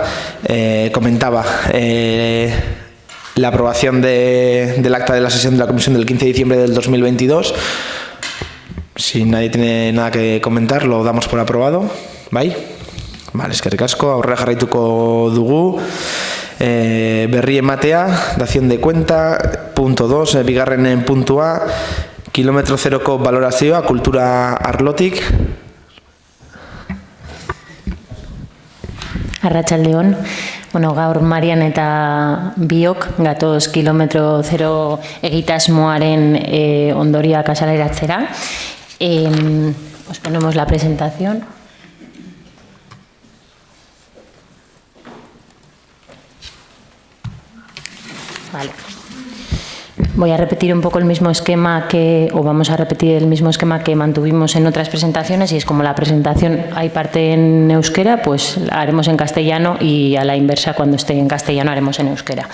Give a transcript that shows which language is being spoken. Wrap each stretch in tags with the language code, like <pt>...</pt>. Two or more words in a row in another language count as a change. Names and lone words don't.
<es>Comentaba la aprobación del acta de la sesión de la comisión del 15 de diciembre del 2022. Si nadie tiene nada que comentar, lo damos por aprobado.</es> <eu>Bai? Vale, eskerrik asko. Aurrera jarraituko dugu. Berri ematea,</eu> <es>dación de cuenta, punto 2,</es> <eu>bigarren puntua, kilometro zeroko valorazioa, kultura arlotik. Arratsaldeon. Gaur Marian eta biok gatoz kilometro zero egitasmoaren ondorioak azaleratzera.</eu> <es>Os ponemos la presentación. Vale. Voy a repetir un poco el mismo esquema vamos a repetir el mismo esquema que mantuvimos en otras presentaciones, y es como la presentación hay parte en euskera, pues la haremos en castellano, y a la inversa, cuando esté en castellano haremos en euskera.</es>